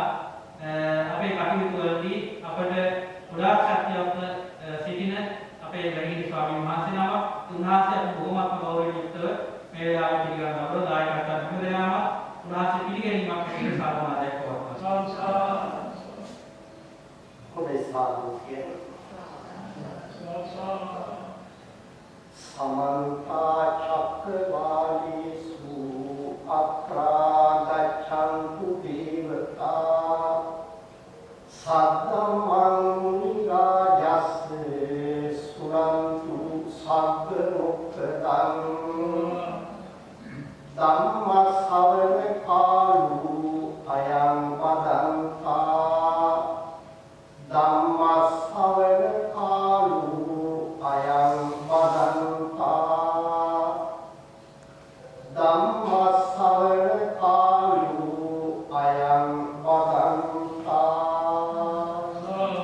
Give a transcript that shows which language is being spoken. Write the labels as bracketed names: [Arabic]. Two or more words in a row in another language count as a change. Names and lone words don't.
[Sinhala] අපේ කටයුතු වලදී අපට ගොඩාක් ශක්තියක් සිටින අපේ ගණීය ස්වාමීන් වහන්සේ නම උන්වහන්සේ බොහොමත්ම ගෞරවයෙන් යුක්තව මේ වෙලාවේ පිළිගන්න අපට දායකත්වයක් හැමදෙනාම උන්වහන්සේ පිළිගැනීමක් ඇතිව සාධනාවක් පවත්වනවා. හොඳයි සාදු කියන [Pali] समन्ता चक्रवालेषु अत्रा गच्छन्तु देवता सद्धम्मं निराजस्य सुनन्तु सद्गुणोक्तं धम्मश्रवण कालो अयं वदन्ता धम्मश्रवण कालो अयं वदन्ता धम्मश्रवण कालो अयं वदन्ता